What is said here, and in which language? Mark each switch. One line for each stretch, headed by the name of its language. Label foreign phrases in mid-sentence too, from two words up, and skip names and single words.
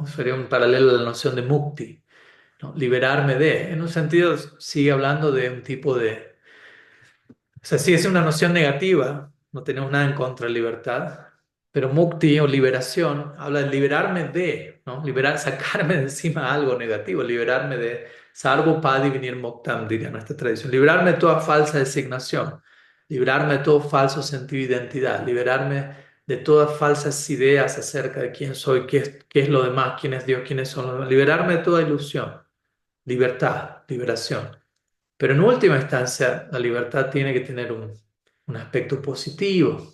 Spanish: Sería un paralelo a la noción de mukti, ¿no? Liberarme de, en un sentido, sigue hablando de un tipo de, o sea, sí es una noción negativa, no tenemos nada en contra de libertad, pero mukti o liberación habla de liberarme de, ¿no? Liberar, sacarme de encima algo negativo, liberarme de
Sanskrit: sarvo padi vinir moktam,
Spanish: diría nuestra tradición, liberarme de toda falsa designación, liberarme de todo falso sentido de identidad, liberarme de todas falsas ideas acerca de quién soy, qué es lo demás, quién es Dios, quiénes son los demás, liberarme de toda ilusión, libertad, liberación. Pero en última instancia, la libertad tiene que tener un aspecto positivo.